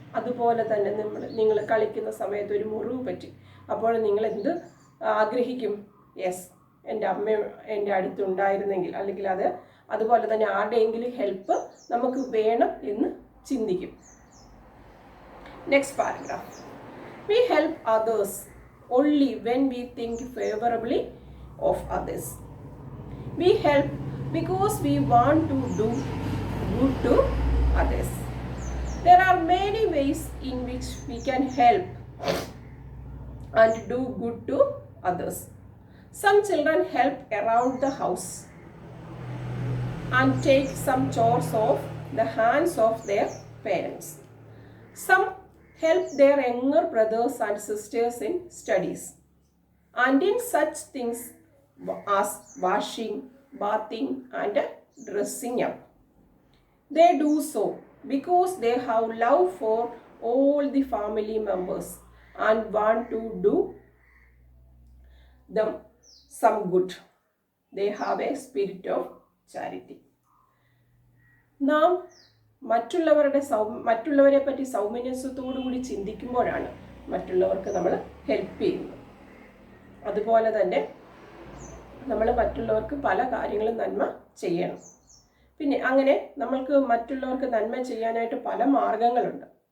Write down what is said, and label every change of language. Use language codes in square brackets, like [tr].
[ml] അതുപോലെ തന്നെ നിങ്ങൾ കളിക്കുന്ന സമയത്ത് ഒരു മുറിവ് പറ്റി, അപ്പോൾ നിങ്ങൾ എന്ത് ആഗ്രഹിക്കും? യെസ്, എൻ്റെ അമ്മ എൻ്റെ അടുത്തുണ്ടായിരുന്നെങ്കിൽ, അല്ലെങ്കിൽ അതുപോലെ തന്നെ ആരുടെയെങ്കിലും ഹെൽപ്പ് നമുക്ക് വേണം എന്ന് ചിന്തിക്കും. [en] Next paragraph. We help others only when we think favorably of others. We help because we want to do good to others. There are many ways in which we can help and do good to others. Some children help around the house and take some chores off the hands of their parents. Some help their younger brothers and sisters in studies and in such things as washing, bathing and dressing up. They do so because they have love for all the family members and want to do them some good. They have a spirit of charity. [ml] നാം മറ്റുള്ളവരെ പറ്റി സൗമനസ്യത്തോടുകൂടി ചിന്തിക്കുമ്പോഴാണ് മറ്റുള്ളവർക്ക് നമ്മൾ help ചെയ്യുന്നത്. അതുപോലെ തന്നെ നമ്മൾ മറ്റുള്ളവർക്ക് പല കാര്യങ്ങളും നന്മ ചെയ്യണം. പിന്നെ അങ്ങനെ നമ്മൾക്ക് മറ്റുള്ളവർക്ക് നന്മ ചെയ്യാനായിട്ട് പല മാർഗങ്ങളുണ്ട്.